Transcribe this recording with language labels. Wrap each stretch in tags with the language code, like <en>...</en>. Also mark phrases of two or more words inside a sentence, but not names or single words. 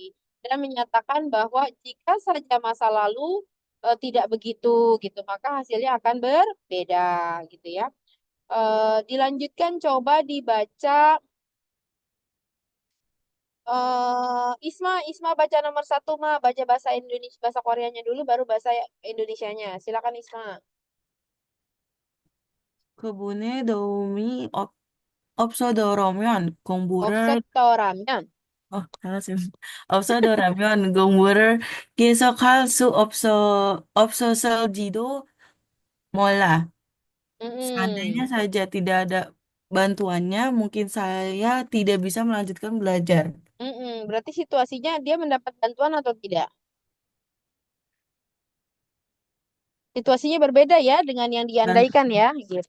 <id>Dan menyatakan bahwa jika saja masa lalu tidak begitu gitu maka hasilnya akan berbeda gitu ya. Dilanjutkan coba dibaca Isma baca nomor 1 baca bahasa Indonesia bahasa Koreanya dulu baru bahasa Indonesianya. Silakan Isma.</id> <ko>그분의 도움이 없어더라면 공부를 없었더라면 잘했습니다. 없어더라면 공부를 계속할 수 없었을지도 몰라.</ko> <id>Seandainya saja tidak ada bantuannya, mungkin saya tidak bisa melanjutkan belajar. Berarti situasinya dia mendapat bantuan atau tidak? Situasinya berbeda ya dengan yang diandaikan ya gitu.</id>